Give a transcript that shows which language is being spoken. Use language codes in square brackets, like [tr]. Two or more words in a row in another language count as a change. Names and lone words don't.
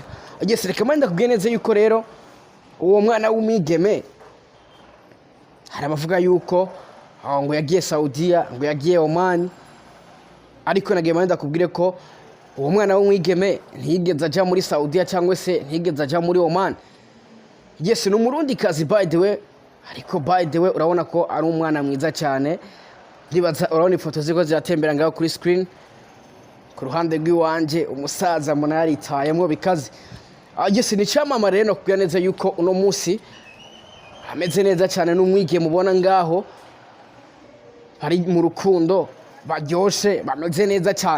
[rw] Yes, reka manda kubwira neza yuko rero uwo mwana w'umwigeme hari abavuga yuko ngo yagiye Saudiya, ngo yagiye Oman, ariko nagiye manda kubwire ko uwo mwana w'umwigeme ntiyigeze aja muri Saudiya cyangwa se ntiyigeze aja muri Oman. Yes, ni umurundi kazi [en] by the way, [rw] ariko [en] by the way [rw] urabona ko ari umwana mwiza cyane. Ndibaza urabona ifoto ziko ziratembera ngaho kuri screen, ku ruhande rw'iwanje umusaza mbona yaritayemo bikaze. Yes, ni cyamamare no kubwira neza yuko uno munsi ameze neza cyane, n'umwigeme mubona ngaho hari mu rukundo, baryoshe, bameze neza cyane.